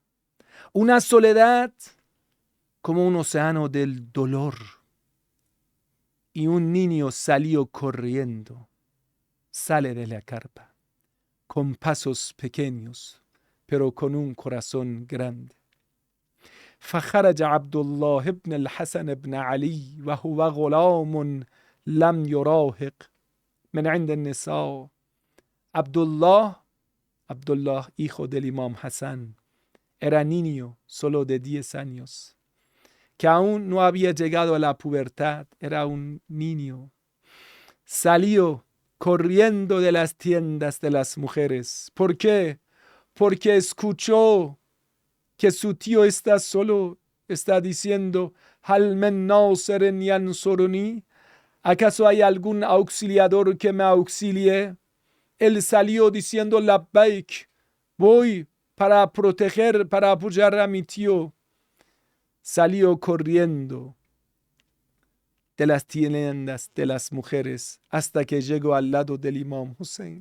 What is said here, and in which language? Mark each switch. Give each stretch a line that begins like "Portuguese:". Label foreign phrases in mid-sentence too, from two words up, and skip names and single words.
Spanish: Una soledad como un océano del dolor. Y un niño salió corriendo. Sale de la carpa con pasos pequeños, pero con un corazón grande.
Arabic: فخرج عبد الله بن الحسن بن علي وهو غلام لم يراهق من عند النساء.
Spanish: Abdullah, hijo del Imam Hassan, era niño solo de 10 años, que aún no había llegado a la pubertad, era un niño. Salió corriendo de las tiendas de las mujeres. ¿Por qué? Porque escuchó que su tío está solo, está diciendo,
Arabic: هل من ناصر ينصرني,
Spanish: ¿acaso hay algún auxiliador que me auxilie? Él salió diciendo, Labbaik, voy para proteger, para apoyar a mi tío. Salió corriendo de las tiendas de las mujeres hasta que llegó al lado del Imam Hussein.